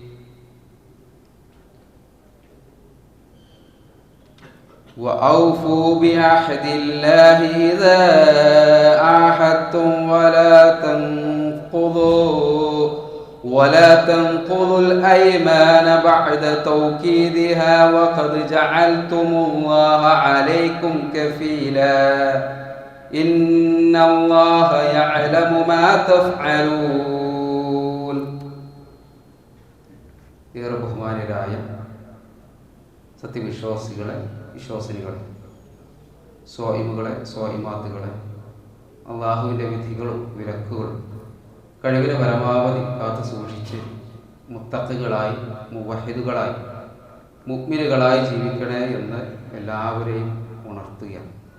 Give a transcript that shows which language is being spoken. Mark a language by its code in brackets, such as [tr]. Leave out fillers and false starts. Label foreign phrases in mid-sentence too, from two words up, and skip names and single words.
[ar] وأوفوا بعهد الله إذا عاهدتم ولا تنقضوا الأيمان بعد توكيدها وقد جعلتم الله عليكم كفيلا إن الله يعلم ما تفعلون. [ml] ഏറെ ബഹുമാനരായ സത്യവിശ്വാസികളെ, വിശ്വാസിനികളെ, സ്വായിമുകളെ, സ്വായിമാത്തുകളെ, അള്ളാഹുവിൻ്റെ വിധികളും വിലക്കുകളും കഴിവിനെ പരമാവധി കാത്തു സൂക്ഷിച്ച് മുത്തഖികളായി, മുവഹിദുകളായി, മുഅ്മിനുകളായി ജീവിക്കണേ എന്ന് എല്ലാവരെയും ഉണർത്തുകയാണ്.